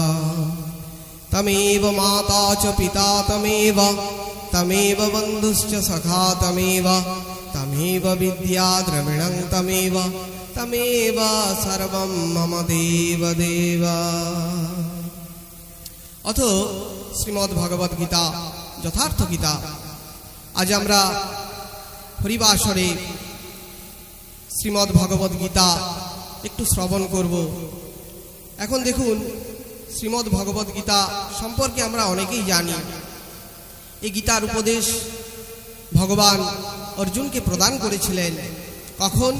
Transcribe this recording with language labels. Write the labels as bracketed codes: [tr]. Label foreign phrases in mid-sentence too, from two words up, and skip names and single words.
[sa] तमेव माता च पिता तमेव तमेव बन्धुश्च सखा तमेव तमेव विद्या द्रविणं तमेव तमेव सर्वं मम देव देव। अथ श्रीमद् भगवत गीता यथार्थ गीता [bn] आज আমরা হরিবাসরে শ্রীমদ্ ভগবত গীতা একটু শ্রবণ করব। এখন দেখুন শ্রীমদ্ ভগবত গীতা সম্পর্কে আমরা অনেকেই জানি। এই গীতার উপদেশ ভগবান অর্জুনকে প্রদান করেছিলেন কখন?